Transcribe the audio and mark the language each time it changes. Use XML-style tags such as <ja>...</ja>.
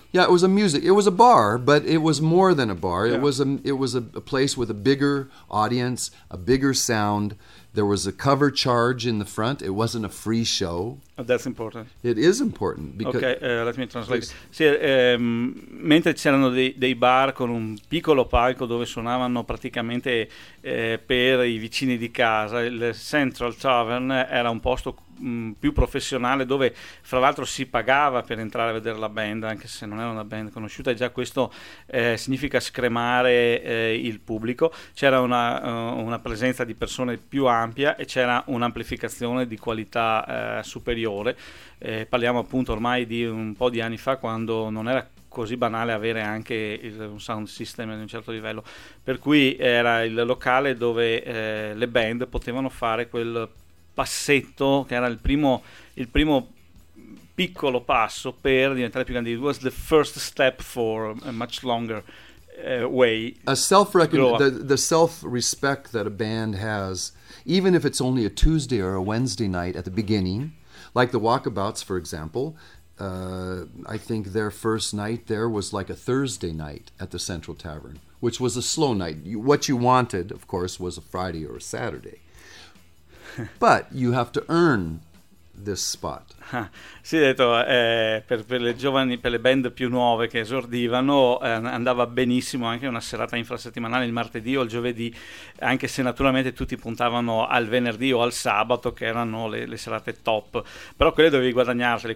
<en>Yeah, it was a music, it was a bar, but it was more than a bar. Yeah. It was a place with a bigger audience, a bigger sound. There was a cover charge in the front. It wasn't a free show. That's important. It is important. Ok, let me translate.</en> <it>Sì, mentre c'erano dei bar con un piccolo palco dove suonavano praticamente per i vicini di casa, il Central Tavern era un posto più professionale, dove fra l'altro si pagava per entrare a vedere la band, anche se non era una band conosciuta, e già questo significa scremare il pubblico. C'era una presenza di persone più ampia e c'era un'amplificazione di qualità superiore. Parliamo appunto ormai di un po' di anni fa, quando non era così banale avere anche un sound system di un certo livello, per cui era il locale dove le band potevano fare quel passetto, che era il primo piccolo passo per diventare più grandi.</it> <en>It was the first step for a much longer way. A the self-respect that a band has, even if it's only a Tuesday or a Wednesday night at the beginning, like the Walkabouts, for example, I think their first night there was like a Thursday night at the Central Tavern, which was a slow night. What you wanted, of course, was a Friday or a Saturday. But you have to earn this spot.</en> <it>Sì, detto, per le giovani, per le band più nuove che esordivano, andava benissimo anche una serata infrasettimanale, il martedì o il giovedì, anche se naturalmente tutti puntavano al venerdì o al sabato, che erano le serate top, però quelle dovevi guadagnarsele.</it>